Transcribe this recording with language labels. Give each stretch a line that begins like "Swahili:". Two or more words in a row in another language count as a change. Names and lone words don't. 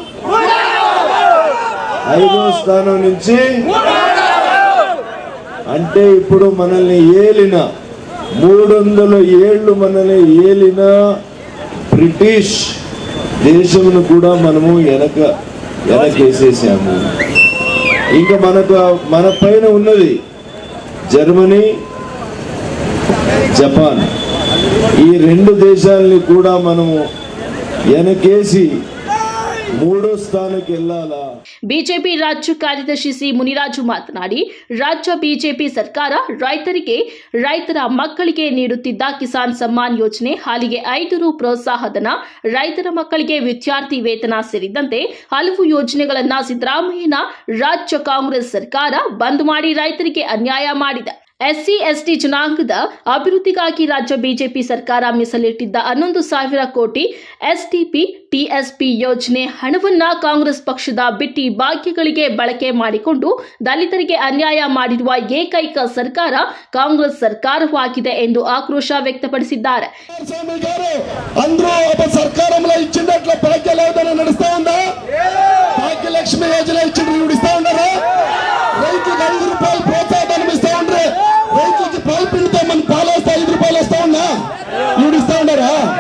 Telugu: 5వ స్థానం నుంచి అంటే ఇప్పుడు మనల్ని ఏలిన 300 ఏళ్ళు మనల్ని ఏలిన బ్రిటిష్ దేశమును కూడా మనము వెనకేసేసాము. ఇంకా మన పైన ఉన్నది జర్మనీ, జపాన్. ఈ 2 దేశాలని కూడా మనము వెనకేసి 3వ స్థాನಕ್ಕೆ వెళ్ళాలా?
Kannada: ಬಿಜೆಪಿ ರಾಜ್ಯ ಕಾರ್ಯದರ್ಶಿ ಸಿ ಮುನಿರಾಜು ಮಾತನಾಡಿ, ರಾಜ್ಯ ಬಿಜೆಪಿ ಸರ್ಕಾರ ರೈತರ ಮಕ್ಕಳಿಗೆ ನೀಡುತ್ತಿದ್ದ ಕಿಸಾನ್ ಸಮ್ಮಾನ್ ಯೋಜನೆ, ಹಾಲಿಗೆ 5 ರು ಪ್ರೋತ್ಸಾಹಧನ, ರೈತರ ಮಕ್ಕಳಿಗೆ ವಿದ್ಯಾರ್ಥಿ ವೇತನ ಸೇರಿದಂತೆ ಹಲವು ಯೋಜನೆಗಳನ್ನು ಸಿದ್ದರಾಮಯ್ಯನ ರಾಜ್ಯ ಕಾಂಗ್ರೆಸ್ ಸರ್ಕಾರ ಬಂದ್ ಮಾಡಿ ರೈತರಿಗೆ ಅನ್ಯಾಯ ಮಾಡಿದೆ. ಎಸ್ಸಿ ಎಸ್ಟಿ ಜನಾಂಗದ ಅಭಿವೃದ್ಧಿಗಾಗಿ ರಾಜ್ಯ ಬಿಜೆಪಿ ಸರ್ಕಾರ ಮೀಸಲಿಟ್ಟಿದ್ದ 11,000 ಕೋಟಿ ಎಸ್ಟಿಪಿ ಟಿಎಸ್ಪಿ ಯೋಜನೆ ಹಣವನ್ನ ಕಾಂಗ್ರೆಸ್ ಪಕ್ಷದ ಬಿಟ್ಟಿ ಭಾಗ್ಯಗಳಿಗೆ ಬಳಕೆ ಮಾಡಿಕೊಂಡು ದಲಿತರಿಗೆ ಅನ್ಯಾಯ ಮಾಡಿರುವ ಏಕೈಕ ಸರ್ಕಾರ ಕಾಂಗ್ರೆಸ್ ಸರ್ಕಾರವಾಗಿದೆ ಎಂದು ಆಕ್ರೋಶ వ్యక్తపడిಸಿದ್ದಾರೆ.
Telugu: సర్కారంలో ఇచ్చినట్లు భాగ్యలేదన నడుస్తా ఉందా? భాగ్యలక్ష్మి యోజన ఇచ్చి ఇస్తా ఉన్నారా? రైతుకి 5 రూపాయలు ప్రోత్సాహం ఇస్తా ఉండ్రే. రైతులకి పాలు పిండితే మన పాలు వస్తే 5 రూపాయలు వస్తా ఉన్నా ఈవిడ ఇస్తా ఉన్నారా?